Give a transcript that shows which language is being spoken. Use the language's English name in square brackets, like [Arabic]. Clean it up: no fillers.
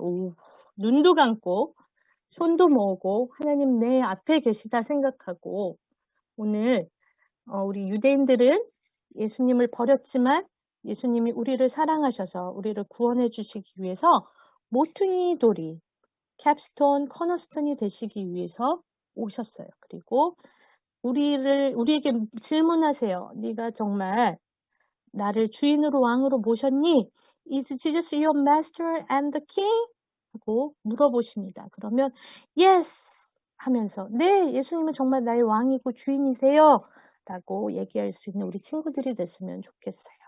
[Korean] 오, 눈도 감고 손도 모으고 하나님 내 앞에 계시다 생각하고 오늘 우리 유대인들은 예수님을 버렸지만 예수님이 우리를 사랑하셔서 우리를 구원해 주시기 위해서 모퉁이 돌이 캡스톤, 커너스톤이 되시기 위해서 오셨어요. 그리고 우리에게 질문하세요. 네가 정말 나를 주인으로 왕으로 모셨니? [English] Is Jesus your master and the king? [Korean] 하고 물어보십니다. 그러면 yes 하면서 네, 예수님은 정말 나의 왕이고 주인이세요 라고 얘기할 수 있는 우리 친구들이 됐으면 좋겠어요.